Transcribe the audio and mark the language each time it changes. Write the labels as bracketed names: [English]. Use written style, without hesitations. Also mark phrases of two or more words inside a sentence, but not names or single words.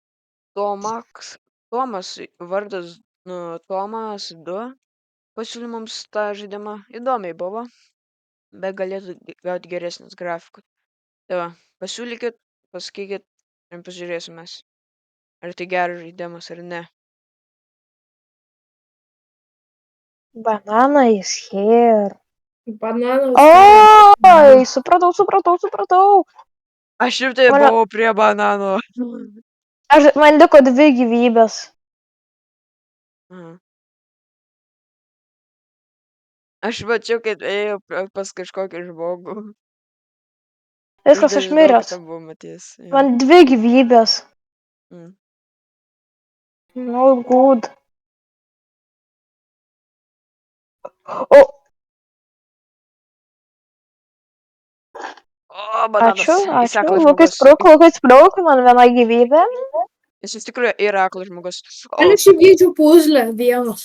[Lithuanian] Tomas vardas Tomas 2 pasiūlė mums tą žaidimą. Įdomiai buvo, bet galėtų gauti geresnis grafikus. Tai va, pasiūlykit, pasakykit ir pažiūrėsim mes, ar tai geras žaidimas ar ne. [English] Banana is here. [Lithuanian] Bananas. Oi, supratau. Aš ir tai buvau prie banano. Man liko 2 gyvybės. Aha. Aš mačiau, kad ėjo pas kažkokį žmogų. Viskas, aš miręs. Ten buvo Matijas. Man 2 gyvybės. Mm. [English] No good. [Lithuanian] O, bananas. Jis Ačiū. aklas Lukai žmogus. sprauk, man 1 gyvybė. Jis iš tikrųjų yra aklas žmogus. Gal aš įvykdžiau puzlę vienas.